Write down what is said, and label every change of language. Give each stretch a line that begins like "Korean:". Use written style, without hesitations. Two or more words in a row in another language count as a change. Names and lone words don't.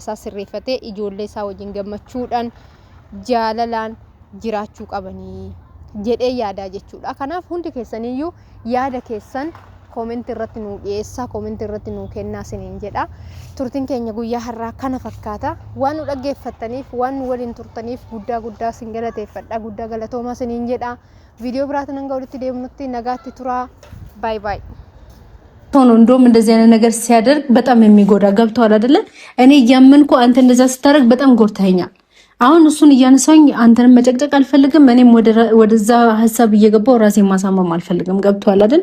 Oromo: isaa sirreeffatee ijoollee isaa wajjin gammachuudhaan jaalalaan jiraachuu qabanii jedhee yaadaa jechuudha kanaaf hundi keessaniyyuu yaada keessan koomentii irratti nu dhiyeessaa koomentii irratti nu kennaa isiniin jedha turtiin keenya guyyaa har'aa kana fakkaata waan nu dhaggeeffattaniif waan nu waliin turtaniif guddaa isin galateeffadha guddaa galatoomaa isiniin jedha viidiyoo biraatiin hanga walitti deemnutti nagaatti turaa
English: bye bye
Amharic: ሆኖ እንደውም እንደዚህ አይነት ነገር ሲያደርግ በጣም የሚጎዳ ገብቷል አይደለ እኔ ያመንኩ አንተ እንደዛ ስታደርግ በጣም ጎርታኛል አሁን እሱን እያነሳኝ አንተንም መጨቅጨቅ አልፈልግም። እኔም ወደዛ ሐሳብ እየገባው ራሴን ማሳመም አልፈልግም። ገብቷል አይደል?